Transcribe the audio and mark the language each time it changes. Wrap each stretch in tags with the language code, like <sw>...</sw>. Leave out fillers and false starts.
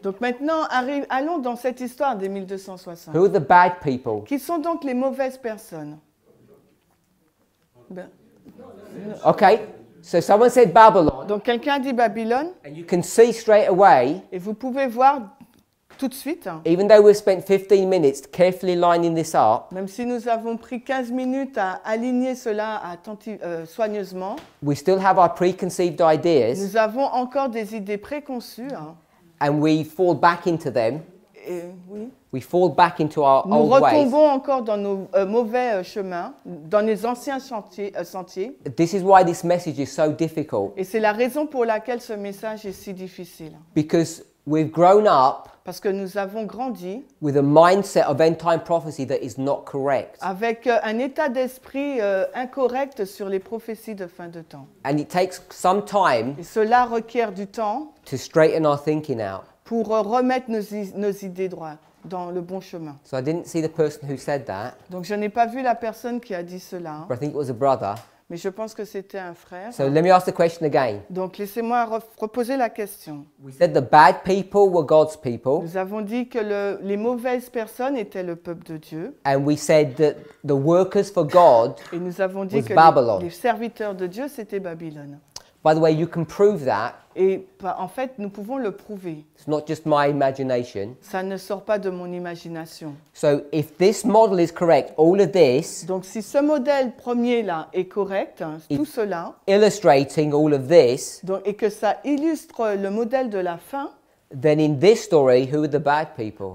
<fr>Donc maintenant, allons dans cette histoire des 1260.</fr> <en>Who are the bad people?</en> <fr>Qui sont donc les mauvaises personnes? Ben,</fr> <en>Okay, so someone said Babylon,</en> <fr>donc quelqu'un dit Babylone,</fr> <en>and you can see straight away,</en> <fr>et vous pouvez voir tout de suite,</fr> <en>even though we've spent 15 minutes carefully lining this up,</en> <fr>même si nous avons pris 15 minutes à aligner cela soigneusement,</fr> <en>we still have our preconceived ideas,</en> <fr>nous avons encore des idées préconçues,</fr> <en>and we fall back into them.</en> <fr>et oui,</fr> <en>We fall back into our</en> <fr>nous</fr> <en>old ways.</en> <fr>retombons encore dans nos mauvais chemins, dans les anciens sentiers.</fr> <en>This is why this message is so difficult,</en> <fr>Et c'est la raison pour laquelle ce message est si difficile.</fr> <en>because we've grown up</en> <fr>Parce que nous avons grandi</fr> <en>with a mindset of end-time prophecy that is not correct.</en> <fr>avec un état d'esprit incorrect sur les prophéties de fin de temps.</fr> <en>And it takes some time</en> <fr>Et cela requiert du temps</fr> <en>to straighten our thinking out.</en> <fr>pour remettre nos idées droites dans le bon chemin.</fr> <en>So I didn't see the person who said that,</en> <fr>Donc je n'ai pas vu la personne qui a dit cela,</fr> <en>but I think it was a brother.</en> <fr>mais je pense que c'était un frère.</fr> <en>So let me ask the question again.</en> <fr>Donc laissez-moi reposer la question.</fr> <en>We said the bad people were God's people,</en> <fr>Nous avons dit que les mauvaises personnes étaient le peuple de Dieu.</fr> <en>and we said that the workers for God,</en> <fr>Et nous avons dit</fr> <en>Was</en> <fr>que</fr> <en>Babylon.</en> <fr>les serviteurs de Dieu, c'était Babylone.</fr> <en>By the way, you can prove that.</en> <fr>Et en fait, nous pouvons le prouver.</fr> <en>It's not just my imagination.</en> <fr>Ça ne sort pas de mon imagination.</fr> <en>So if this model is correct, all of this,</en> <fr>Donc si ce modèle premier-là est correct, tout cela,</fr> <en>illustrating all of this,</en> <fr>donc, et que ça illustre le modèle de la fin,</fr> <en>then in this story, who are the bad people?</en>